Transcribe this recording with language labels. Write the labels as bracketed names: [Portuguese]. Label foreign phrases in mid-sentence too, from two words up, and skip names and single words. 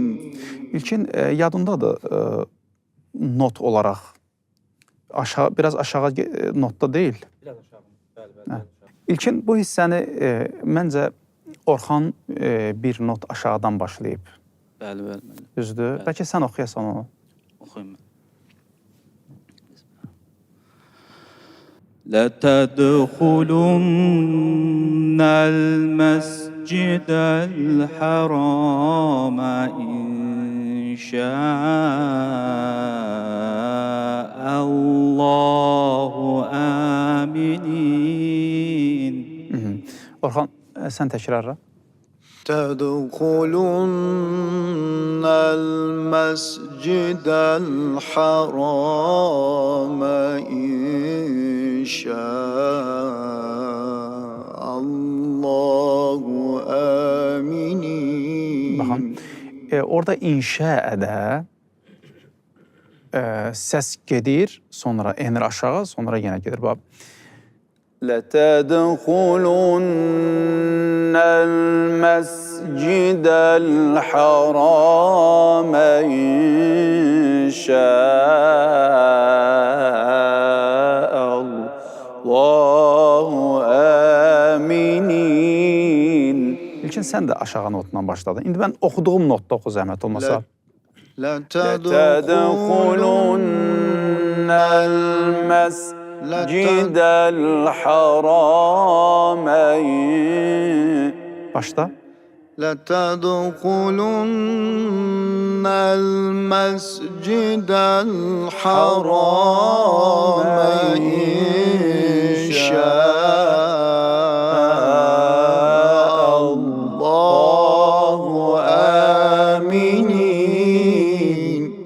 [Azerbaijani] İlkin yadındadır not olaraq. Biraz aşağı notda deyil. Biraz aşağı. Bəli. İlkin bu hissəni məncə Orxan bir not aşağıdan başlayıb. Bəli. Düzdür? Bəlkə sən oxuyasan onu. Oxuyum mən. [Arabic] لتدخلن المسجد الحرام إن شاء الله آمنين. [Azerbaijani] Orxan, sən təkrarla. [Arabic] تدخلن المسجد الحرام إن شاء الله آمنين. [Azerbaijani] Baxın, orada inşəədə səs gedir, sonra enir aşağı, sonra yenə gedir. Bax. [Arabic] لتدخلن المسجد الحرام إن شاء الله آمنين. [Azerbaijani] İlkin sən də aşağı notdan başladın. İndi mən oxuduğum notda oxu zəhmət olmasa. [Arabic] لتدخلن المسجد الحرام başla. لتدخلن المسجد الحرام إن شاء الله آمنين.